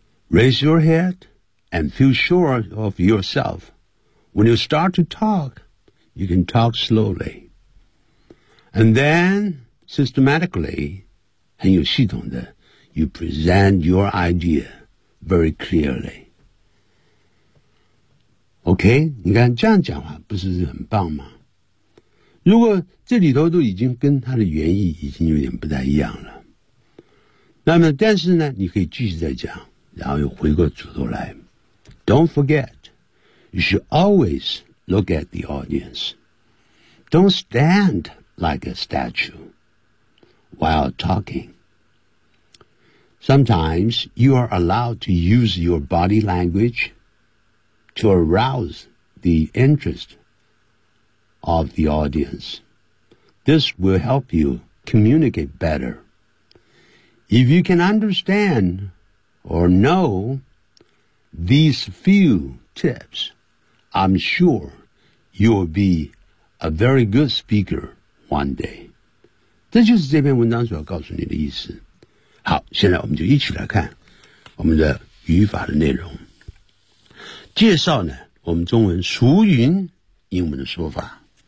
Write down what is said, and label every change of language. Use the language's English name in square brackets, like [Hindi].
[English] Raise your head and feel sure of yourself. When you start to talk, you can talk slowly. And then, systematically, [Chinese] 很有系统的 [English] You present your idea very clearly. [Chinese] OK, 你看这样讲话不是很棒吗？如果这里头都已经跟它的原意已经有点不太一样了。那么但是呢你可以继续再讲然后又回过主头来。 [English] Don't forget, you should always look at the audience. Don't stand like a statue while talking. Sometimes you are allowed to use your body language to arouse the interest of the audience. This will help you communicate better. If you can understand or know these few tips, I'm sure you'll be a very good speaker one day. [Chinese] 这就是这篇文章所要告诉你的意思。好，现在我们就一起来看我们的语法的内容。介绍呢，我们中文俗云英文的说法。